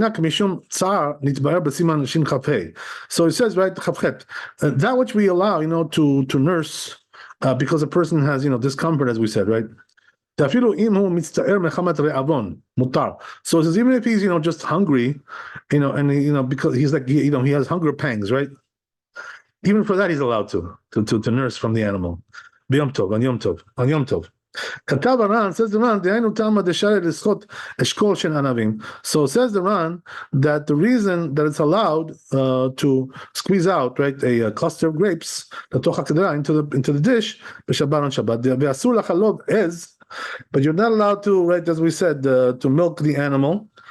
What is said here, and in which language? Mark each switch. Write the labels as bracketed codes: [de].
[en] So it says, right, that which we allow, to nurse, because a person has, discomfort, as we said, right? So it says, even if he's, just hungry, and, because he's like, he has hunger pangs, right? Even for that, he's allowed to nurse from the animal. B'yom tov, on Yom Tov. [he] כתב הר"ן, [en] says the Ran, [he] דהיינו תמה דשארי לשחוט אשכול של ענבים. [en] So says the Ran that the reason that it's allowed to squeeze out, right, a cluster of grapes [he] לתוך הקדרה [en] into the dish בשבת on Shabbat, [he] ואסור לחלוב עז, [en] but you're not allowed to, right, as we said, to milk the animal.